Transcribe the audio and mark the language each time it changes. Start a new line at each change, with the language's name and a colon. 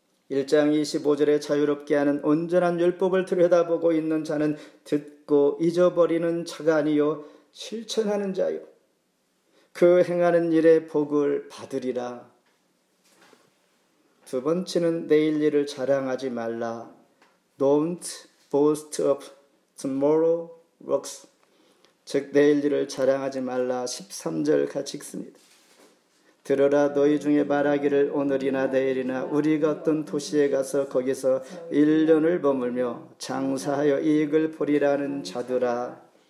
Korean: 1장 25절에 자유롭게 하는 온전한 율법을 들여다보고 있는 자는 듣고 잊어버리는 자가 아니요 실천하는 자요 그 행하는 일에 복을 받으리라. 두 번째는 내일 일을 자랑하지 말라.
English: Don't boast of tomorrow works.
Korean: 즉 내일 일을 자랑하지 말라. 13절 같이 읽습니다. 들으라 너희 중에 말하기를 오늘이나 내일이나 우리가 어떤 도시에 가서 거기서 1년을 머물며 장사하여 이익을 보리라는 자들아.